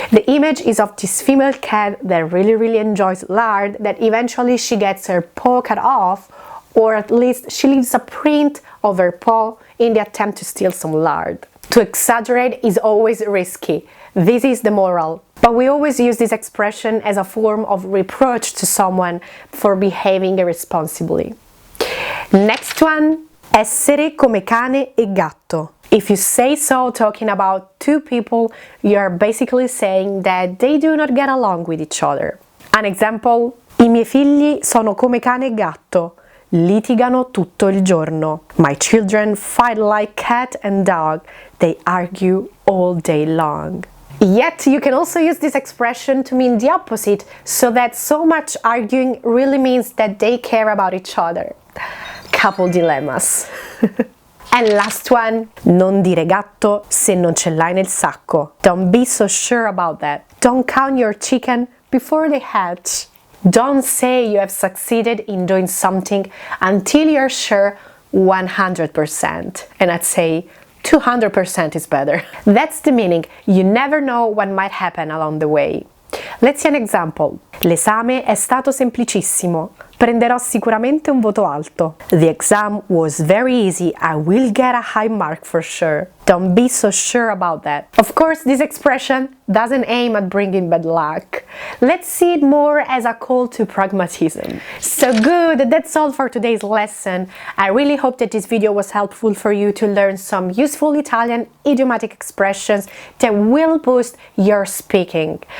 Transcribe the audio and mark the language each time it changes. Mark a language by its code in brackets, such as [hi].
[en] The image is of this female cat that really enjoys lard, that eventually she gets her paw cut off, or at least she leaves a print of her paw in the attempt to steal some lard. To exaggerate is always risky. This is the moral. But we always use this expression as a form of reproach to someone for behaving irresponsibly. Next one, [it] essere come cane e gatto. [en] If you say so talking about two people, you're basically saying that they do not get along with each other. An example, [it] I miei figli sono come cane e gatto, litigano tutto il giorno. [en] My children fight like cat and dog, they argue all day long. Yet you can also use this expression to mean the opposite, so that so much arguing really means that they care about each other. Couple dilemmas. And last one, [it] non dire gatto se non ce l'hai nel sacco. [en] Don't be so sure about that. Don't count your chicken before they hatch. Don't say you have succeeded in doing something until you're sure 100%. And I'd say 200% is better. That's the meaning. You never know what might happen along the way. Let's see an example. [it] L'esame è stato semplicissimo. Prenderò sicuramente un voto alto. [en] The exam was very easy. I will get a high mark for sure. Don't be so sure about that. Of course, this expression doesn't aim at bringing bad luck. Let's see it more as a call to pragmatism. So good, that's all for today's lesson. I really hope that this video was helpful for you to learn some useful Italian idiomatic expressions that will boost your speaking.